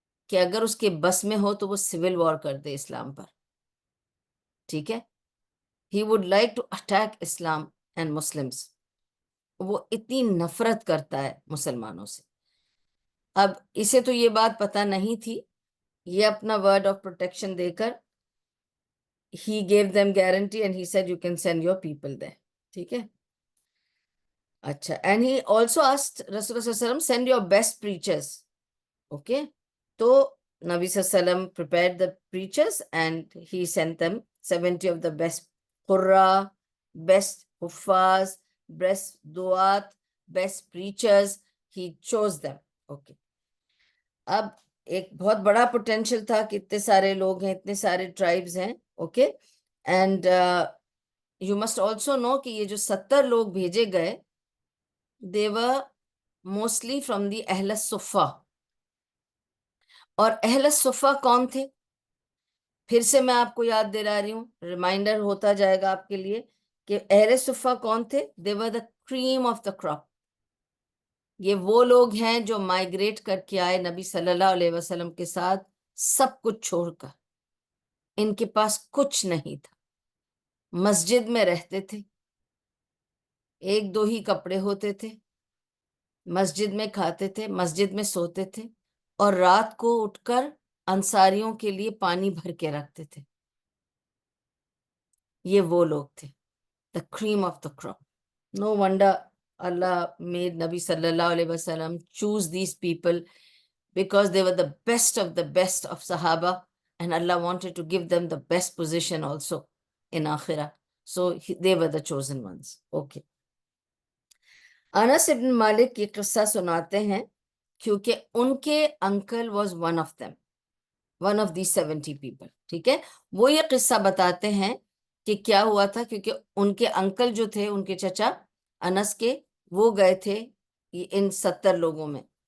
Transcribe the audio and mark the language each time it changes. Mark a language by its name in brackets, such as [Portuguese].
[Urdu] کہ اگر اس کے بس میں ہو تو وہ سول وار کر دے اسلام پر، ٹھیک ہے. [English] He would like to attack Islam and Muslims. [Urdu] وہ اتنی نفرت کرتا ہے مسلمانوں سے. اب اسے تو یہ بات پتہ نہیں تھی، یہ اپنا ورڈ آف پروٹیکشن دے کر [English] he gave them guarantee and he said you can send your people there. [Urdu] ٹھیک ہے. [English] اچھا، and he also asked رسول اللہ صلی اللہ علیہ وسلم send your best preachers. okay, تو نبی صلی اللہ علیہ وسلم prepared the preachers and he sent them 70 of the best qurra, best huffaz, best duat, best preachers. He chose them. [Urdu] okay, اب ایک بہت بڑا پوٹینشل تھا کہ اتنے سارے لوگ ہیں، اتنے سارے ٹرائبز ہیں. [English] okay, and you must also know [Urdu] کہ یہ جو 70 لوگ بھیجے گئے [English] they were mostly from the اہل الصفہ. [Urdu] اور اہل الصفہ کون تھے؟ پھر سے میں آپ کو یاد دلا رہی ہوں، ریمائنڈر ہوتا جائے گا آپ کے لیے کہ اہل صفہ کون تھے. [English] they were the cream of the crop. [Urdu] یہ وہ لوگ ہیں جو مائیگریٹ کر کے آئے نبی صلی اللہ علیہ وسلم کے ساتھ سب کچھ چھوڑ کر. ان کے پاس کچھ نہیں تھا، مسجد میں رہتے تھے، ایک دو ہی کپڑے ہوتے تھے، مسجد میں کھاتے تھے، مسجد میں سوتے تھے، اور رات کو اٹھ کر انصاریوں کے لیے پانی بھر کے رکھتے تھے. یہ وہ لوگ تھے، [English] the cream of the crop. No wonder Allah made Nabi sallallahu alaihi wasallam choose these people because they were the best of Sahaba, and Allah wanted to give them the best position also in Akhirah. So they were the chosen ones. Okay. [Urdu] انس ابن مالک یہ قصہ سناتے ہیں کیونکہ ان کے uncle [English] Was one of them, one of these 70 people. [Urdu] ٹھیک ہے، وہ یہ قصہ بتاتے ہیں کہ کیا ہوا تھا، کیونکہ ان کے انکل جو تھے، ان کے چچا انس کے، وہ گئے تھے ان 70 لوگوں میں.